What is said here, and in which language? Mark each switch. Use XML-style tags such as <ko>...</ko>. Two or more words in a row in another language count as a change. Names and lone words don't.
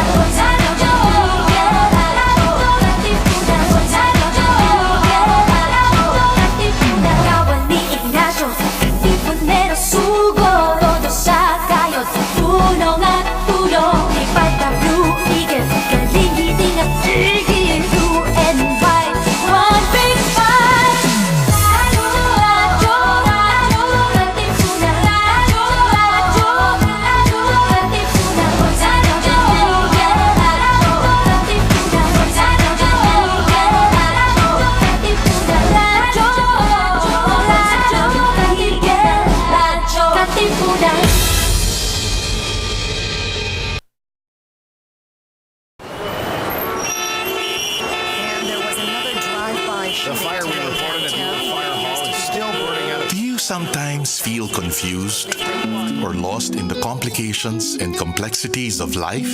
<tl>Radyo, radyo, Katipunan. Radyo, Katipunan. Kawal ni Ignacio, Katipunero sugod, todo sa kayod, tulong at tulong. Lipat na Blue Eagle, galing giting at tigil.</tl> <en>Blue and white, one big fight.</en> <tl>Radyo, radyo, radyo, Katipunan. Radyo, radyo, radyo, Katipunan. Radyo, Katipunan. Radyo, Katipunan.</tl> <en>The fire we reported at Loyola Fire Hall is still burning out. Do you sometimes feel confused or lost in the complications and complexities of life?</en>